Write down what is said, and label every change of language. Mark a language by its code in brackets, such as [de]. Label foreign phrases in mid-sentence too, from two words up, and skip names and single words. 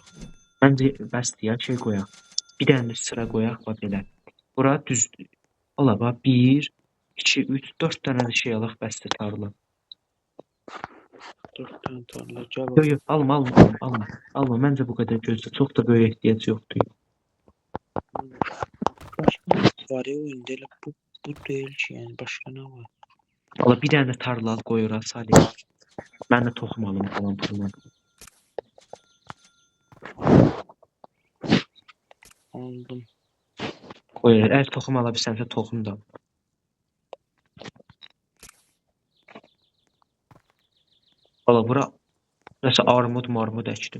[az] Məncə bəsdir ya, şey qoyaq. Bir dənə də sıra qoyaq bax belə. Bura düzdür. Ala bax 1, 2, 3, 4 dənə də şey alaq, bəsdir tarla. [tr] 4 tane tarla cevap. [az] Yox, alma. Məncə bu qədər gözlə. Çox da böyük ehtiyac yoxdur. [tr] Başka ne var ya oyunda elə bu değil ki yani başka ne var? [az] Ala bir dənə də tarla al, qoy ora Salih. Mən də toxum alım falan pulla. Aldım. Qoy, əgər toxum ala bilsənsə toxum da al. Ala bura nəsə armud əkdim.